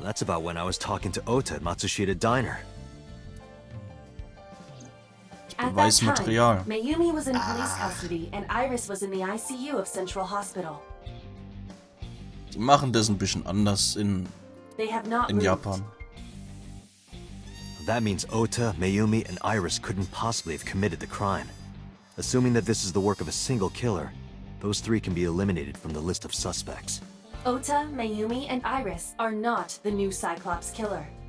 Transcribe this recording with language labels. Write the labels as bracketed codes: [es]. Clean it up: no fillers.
[en] That's about when I was talking to Ota at Matsushita Diner. At that time, [de] Beweismaterial. [en] Mayumi was in police custody and Iris was in the ICU of Central Hospital. [de] Die machen das ein bisschen anders in [en] They have not moved. [de] Japan. [en] That means Ota, Mayumi, and Iris couldn't possibly have committed the crime. Assuming that this is the work of a single killer, those three can be eliminated from the list of suspects. Ota, Mayumi, and Iris are not the new Cyclops killer.